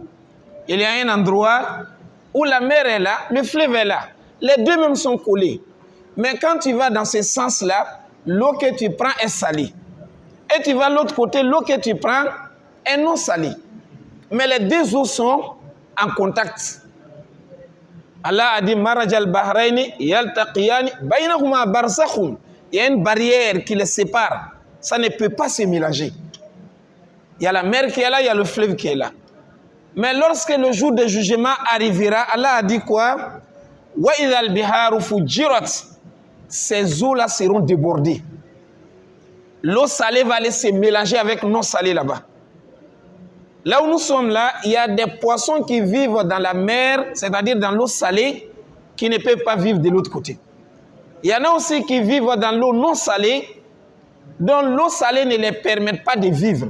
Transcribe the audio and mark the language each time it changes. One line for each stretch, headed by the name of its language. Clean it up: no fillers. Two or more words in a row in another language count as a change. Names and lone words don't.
French: Il y a un endroit où la mer est là, le fleuve est là. Les deux mêmes sont collés. Mais quand tu vas dans ce sens-là, l'eau que tu prends est salée. Et tu vas de l'autre côté, l'eau que tu prends est non salée. Mais les deux eaux sont en contact. Allah a dit
Arabic: مرج البحرين يلتقيان بينهما برزخ.
French: Il y a une barrière qui les sépare. Ça ne peut pas se mélanger. Il y a la mer qui est là, il y a le fleuve qui est là. Mais lorsque le jour de jugement arrivera, Allah a dit quoi?
Arabic: وإذا البحار فجرت.
French: Ces eaux-là seront débordées. L'eau salée va aller se mélanger avec non salée là-bas. Là où nous sommes là, il y a des poissons qui vivent dans la mer, c'est-à-dire dans l'eau salée, qui ne peuvent pas vivre de l'autre côté. Il y en a aussi qui vivent dans l'eau non salée, dont l'eau salée ne les permet pas de vivre.